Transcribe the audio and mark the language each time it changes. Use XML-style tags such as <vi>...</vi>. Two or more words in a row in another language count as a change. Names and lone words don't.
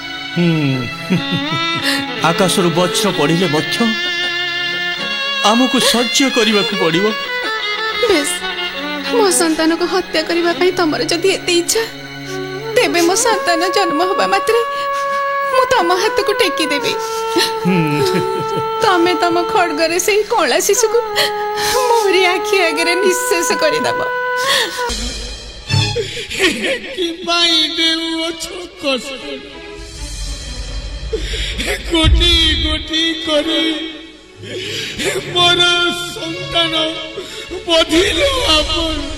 <or>ଆକାଶରୁ ବଜ୍ର ପଡ଼ିଲେ ମଧ୍ୟ ଆମକୁ ସହ୍ୟ କରିବା କୁ ପଡ଼ିବ। ବେଶ ମୋ ସନ୍ତାନ କୁ ହତ୍ୟା କରିବା ପାଇଁ ତମର ଯଦି ଏତେ ଇଚ୍ଛା ତେବେ ମୋ ସନ୍ତାନ ଜନ୍ମ ହେବା ମାତ୍ରେ ମୁଁ ତମ ହାତ କୁ ଟେକି ଦେବି ତମେ ତମ ଖଡ୍ଗରେ ସେ କଳା ଶିଶୁ କୁ ମୋର ଆଖି ଆଗେ ନିଃଶେଷ କର ଦବ। ଗୋଟି ଗୋଟି କରେ ମୋର ସନ୍ତାନ ବଧିଲ ଆପଣ</or>